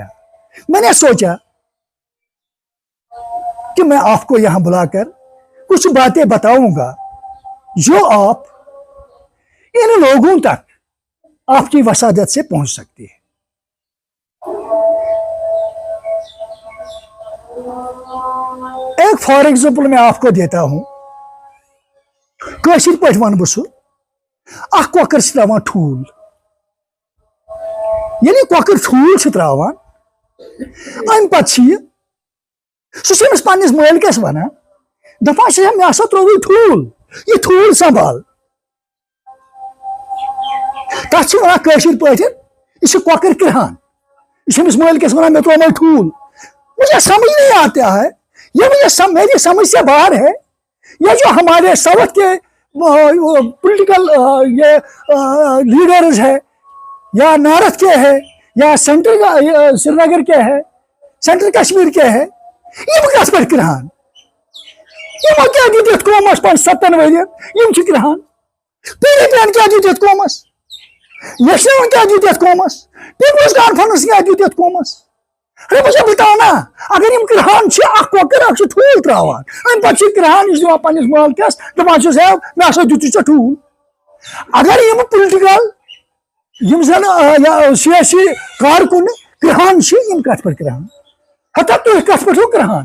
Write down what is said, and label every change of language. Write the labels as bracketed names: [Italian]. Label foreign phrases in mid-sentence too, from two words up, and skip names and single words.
[Urdu] میں نے سوچا کہ میں آپ کو یہاں بلا کر کچھ باتیں بتاؤں گا جو آپ ان لوگوں تک آپ کی وسادت سے پہنچ سکتی ہے. ایک [English] for example [Urdu] میں آپ کو دیتا ہوں. [Kashmiri] کاشر پہ ون بہ اخ کۄکر چھ تراوان ٹھوٗل. ییٚلہِ کۄکر ٹھوٗل چھ تراوان، امہِ پتہٕ چھ سُہ چھُ أمِس پننِس مٲلکس ونان، دپان چھِ مےٚ ہسا ترووُے ٹھوٗل، یہِ ٹھوٗل سنبھال. تتھ چھِ ونان کٲشِر پٲٹھۍ یہِ چھُ کۄکر کرہان، یہِ چھُ أمِس مٲلکس ونان مےٚ تروومے ٹھوٗل. [Urdu] مجھے سمجھ نہیں آتا ہے، یہ میری سمجھ سے باہر ہے. یہ جو ہمارے ساؤتھ کے پولیٹیکل یہ لیڈرز ہے، یا نارتھ کے ہے، یا سینٹرل سری نگر کے ہے، سینٹرل کشمیر کے ہے، [Kashmiri] یہ کت پہ کران، یہ کیا دیت قومس 5-7 ورین یہ کران. پی پی کیا دیت قومس، نیشنل کیا دیت قومس، پیپلز کانفرنس کیا دیت قومس. [Urdu] ارے مجھے بتانا، [Kashmiri] اگر یم کرہان اخ کۄکر اخ ٹھوٗل تراوان، ام پتہٕ کرہان یہ دِوان پننس مالکس، دپان چھُس ہے مےٚ ہسا دِتُے ژےٚ ٹھوٗل. اگر یم پُلٹِکل یم زن سیاسی کارکن کرہان چھ، یم کت پہ کرہان، ہتا تُہۍ کت پہ کرہان.